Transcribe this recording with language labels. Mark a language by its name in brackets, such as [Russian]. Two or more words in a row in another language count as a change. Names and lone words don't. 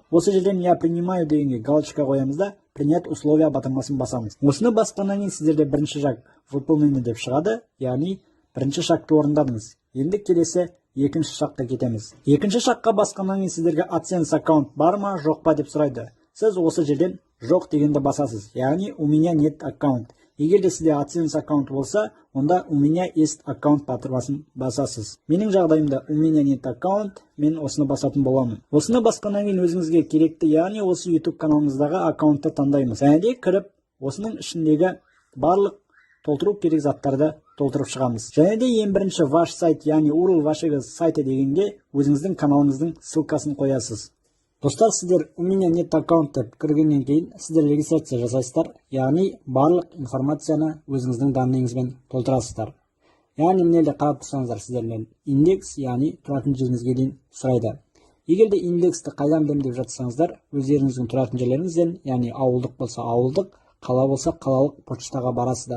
[Kazakh] Осы жерден [Russian] я принимаю [Kazakh] дегенге галочка қоямыз да [Russian] принять условия [Kazakh] батырмасын басамыз. Осыны басқаннан кейін сіздерде бірінші [Russian] шаг выполнение [Kazakh] деп шығады, яғни бірінші шагты орындадыңыз. Енді келесі екінші шаққа кетеміз. Екінші шаққа басқаннан кейін сіздерге AdSense аккаунт бар ма, жоқ па деп сұрайды. Сіз осы жерден жоқ дегенді басасыз. Яғни [Russian] у меня нет аккаунт. [Kazakh] Егер де сізде AdSense аккаунт болса, онда [Russian] у меня есть аккаунт [Kazakh] батырмасын басасыз. Менің жағдайымда [Russian] у меня нет аккаунт, [Kazakh] мен осыны басатын боламын. Осыны басқаннан кейін өзіңізге керекті, яғни осы YouTube каналыңыздағы аккаунтты таңдаймыз. Және де кіріп, осының ішіндегі барлық толтыру керек заттарды толтырып шығамыз. Және де ең бірінші [Russian] ваш сайт, [Kazakh] яғни [Russian] URL вашего сайта [Kazakh] дегенге өзіңіздің каналыңыздың ссылкасын қоясыз. Достар, сіздер [Russian] у меня нет аккаунт [Kazakh] деп кіргеннен кейін сіздер регистрация жасайсыздар, яғни барлық информацияны өзіңіздің данныйыңызбен толтырасыздар. Яғни мынелде қарап тұрсаңыздар, сіздерден индекс, яғни тұратын жеріңізге дейін сұрайды. Егер де индексті қайдан білем деп жатсаңыздар, өздеріңіздің тұратын жерлеріңізден, яғни ауылдық болса ауылдық, қала болса қалалық почтаға барасыздар.